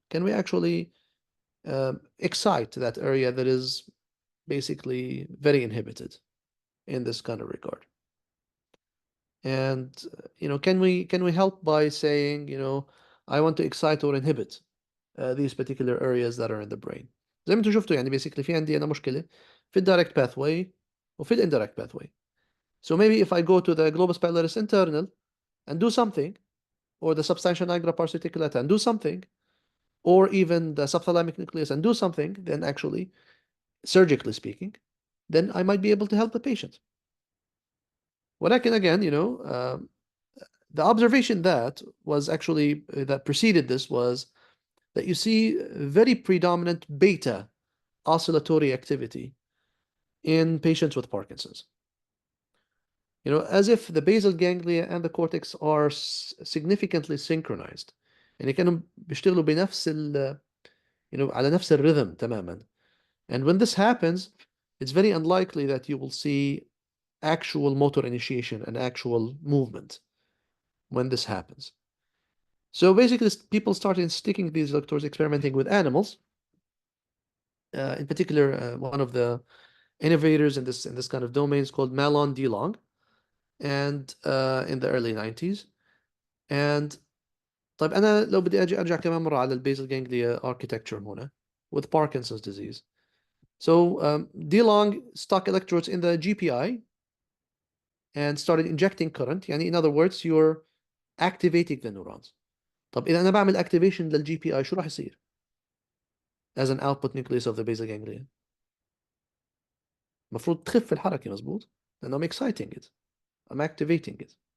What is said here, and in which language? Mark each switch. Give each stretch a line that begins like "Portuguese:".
English: Can we actually excite that area that is basically very inhibited in this kind of regard? And can we help by saying, I want to excite or inhibit these particular areas that are in the brain.
Arabic: زي ما انتم شفتوا يعني basically في عندي أنا مشكلة في direct pathway وفي indirect pathway.
English: So maybe if I go to the globus pallidus internal and do something, or the substantia nigra pars reticulata and do something, or even the subthalamic nucleus and do something, then actually, surgically speaking, then I might be able to help the patient.
Arabic: ولكن
English: again, the observation that was actually that preceded this was that you see very predominant beta oscillatory activity in patients with Parkinson's. As if the basal ganglia and the cortex are significantly synchronized.
Arabic: يعني كانوا بيشتغلوا بنفس على نفس الرhythm تماما.
English: And when this happens, it's very unlikely that you will see actual motor initiation and actual movement when this happens. So basically, people started sticking these electrodes, experimenting with animals. In particular, one of the innovators in this kind of domain is called Malon DeLong, and in the early 90s. And
Arabic: طيب أنا لو بدي أرجع كمان مرة على البيزل جانجليا architecture هنا
English: with Parkinson's disease. So DeLong stuck electrodes in the GPI and started injecting current.
Arabic: يعني
English: in other words, you're activating the neurons.
Arabic: طب إذا أنا بعمل activation للGPI شو راح يصير
English: as an output nucleus of the basal ganglia؟
Arabic: المفروض تخف الحركة مظبوط لأنه
English: I'm exciting it, I'm activating it.